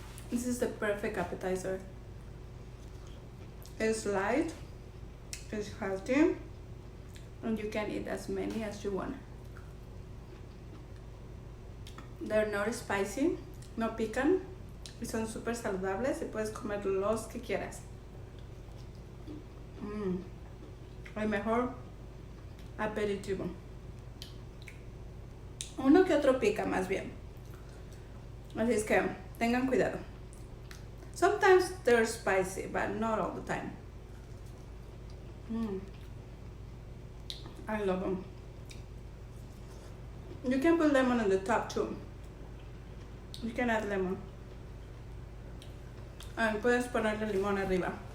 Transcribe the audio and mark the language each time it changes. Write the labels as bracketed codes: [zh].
[en] This is the perfect appetizer. It's light, it's healthy, and you can eat as many as you want. They're not spicy, [es] no pican, y son súper saludables y puedes comer los que quieras. El mejor aperitivo. Uno que otro pica más bien. Así es que tengan cuidado. [en] Sometimes they're spicy, but not all the time. I love them. You can put lemon on the top too. You can add lemon. [es] And puedes ponerle limón arriba.